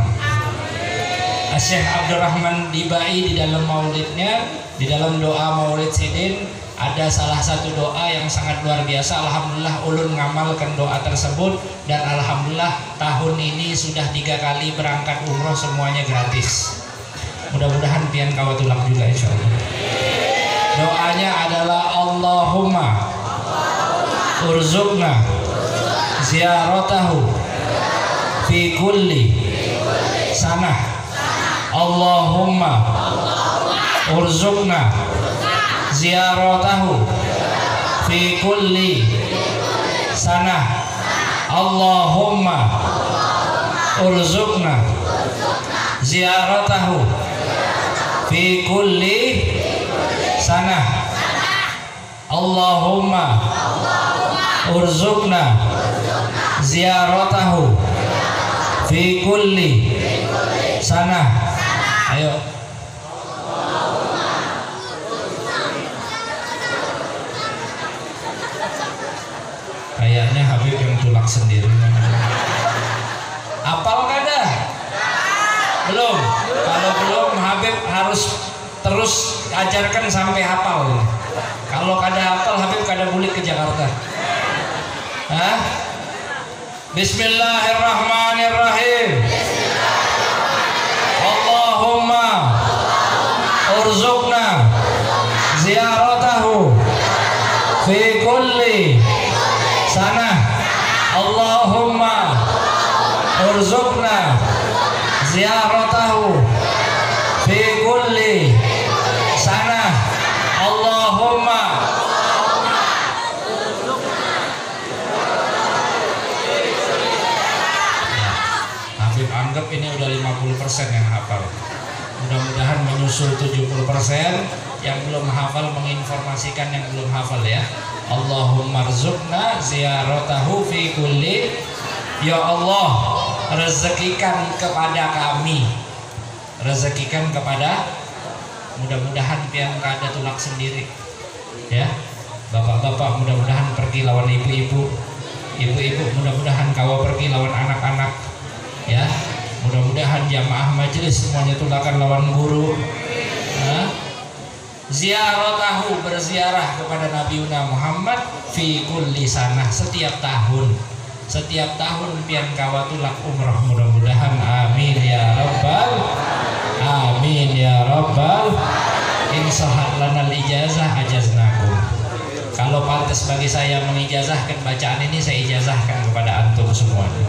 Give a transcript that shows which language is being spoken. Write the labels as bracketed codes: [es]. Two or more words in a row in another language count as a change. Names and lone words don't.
[id] Syekh Abdurrahman Dibai di dalam maulidnya, di dalam doa maulid Sidin, ada salah satu doa yang sangat luar biasa. Alhamdulillah ulun ngamalkan doa tersebut, dan alhamdulillah tahun ini sudah 3 kali berangkat umroh, semuanya gratis. Mudah-mudahan pian kawatulak juga [ar] إن شاء الله. [id] Doanya adalah [ar] اللهم ارزقنا زيارته في كل سنة. اللهم ارزقنا زيارته في كل سنة. اللهم ارزقنا زيارته في كل سنة. اللهم ارزقنا زيارته في كل سنة. [id] Ayo. Kayaknya Habib yang tulak sendiri. Apal kada? Belum. Kalau belum, Habib harus terus ajarkan sampai hafal. Kalau kada hafal, Habib kada balik ke Jakarta. Hah? [ar] بسم الله الرحمن الرحيم. اللهم ارزقنا زيارته في كل سنة. اللهم ارزقنا زيارته في كل سنة. [id] Allahumma Habib anggap ini udah 50% yang hafal. Mudah-mudahan menyusul 70% yang belum hafal, menginformasikan yang belum hafal ya. [ar] اللهم ارزقنا زيارته في كل. يا الله, [id] rezekikan kepada kami, rezekikan kepada, mudah-mudahan pian kada tulak sendiri ya. Bapak-bapak mudah-mudahan pergi lawan ibu-ibu, ibu-ibu mudah-mudahan kawa pergi lawan anak-anak ya. Mudah-mudahan jamaah majelis semuanya tulakan lawan guru. Ziyaratahu, berziarah kepada Nabi Muhammad [ar] في كل سنة, [id] setiap tahun. Setiap tahun pian kawa tulak umrah, mudah-mudahan [ar] آمين يا رب آمين يا رب. إن صحت لنا الإجازة أجزناكم. [id] Kalau pantas bagi saya mengijazahkan bacaan ini, saya ijazahkan kepada antum semuanya.